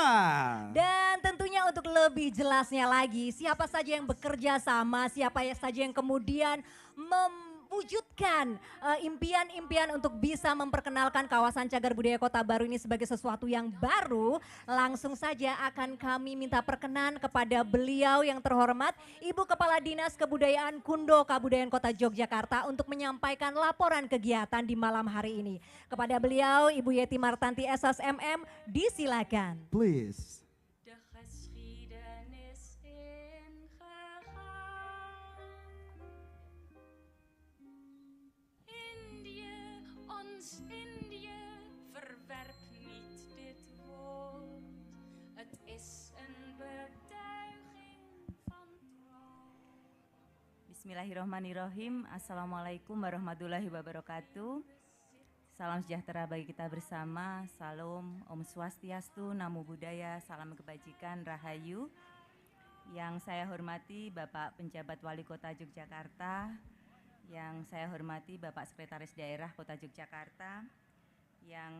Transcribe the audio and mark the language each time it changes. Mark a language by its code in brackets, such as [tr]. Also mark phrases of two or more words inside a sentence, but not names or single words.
[id] Dan tentunya untuk lebih jelasnya lagi, siapa saja yang bekerja sama, siapa saja yang kemudian mewujudkan impian-impian untuk bisa memperkenalkan kawasan cagar budaya Kota Baru ini sebagai sesuatu yang baru, langsung saja akan kami minta perkenan kepada beliau yang terhormat, Ibu Kepala Dinas Kebudayaan Kundo Kabudayaan Kota Yogyakarta untuk menyampaikan laporan kegiatan di malam hari ini. Kepada beliau, Ibu Yeti Martanti SSMM, disilakan. [en] Please. [nl] De geschiedenis ingegaan. Indië, ons Indië, verwerp niet dit woord. Het is een betuiging van trouw. [ar] بسم الله الرحمن الرحيم. السلام عليكم ورحمة الله وبركاته. [id] Salam sejahtera bagi kita bersama. Salam, [ban] Om Swastiastu, [pi] Namo Buddhaya, [id] salam kebajikan, Rahayu. Yang saya hormati Bapak Penjabat Wali Kota Yogyakarta, yang saya hormati Bapak Sekretaris Daerah Kota Yogyakarta, yang